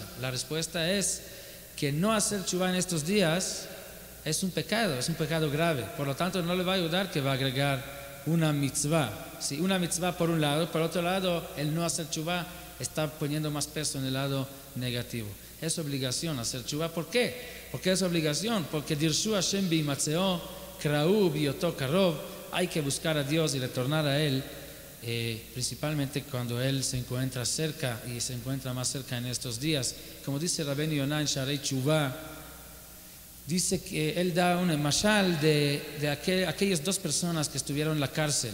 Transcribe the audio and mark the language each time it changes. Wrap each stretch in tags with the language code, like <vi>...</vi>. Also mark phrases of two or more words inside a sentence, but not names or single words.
<es>La respuesta es que no hacer Teshuvah en estos días es un pecado grave. Por lo tanto, no le va a ayudar que va a agregar una mitzvah. Si una mitzvah por un lado, por otro lado, el no hacer Teshuvah está poniendo más peso en el lado negativo. Es obligación hacer Teshuvah. ¿Por qué? Porque es obligación.</es> <he>Porque דרשו השם בהמצאו, קראהו בהיותו קרוב.</he> <es>Hay que buscar a Dios y retornar a Él, principalmente cuando Él se encuentra cerca, y se encuentra más cerca en estos días. Como dice Rabbeinu Yonah en Sharei Teshuvah, dice que él da un mashal de aquellas dos personas que estuvieron en la cárcel.</es>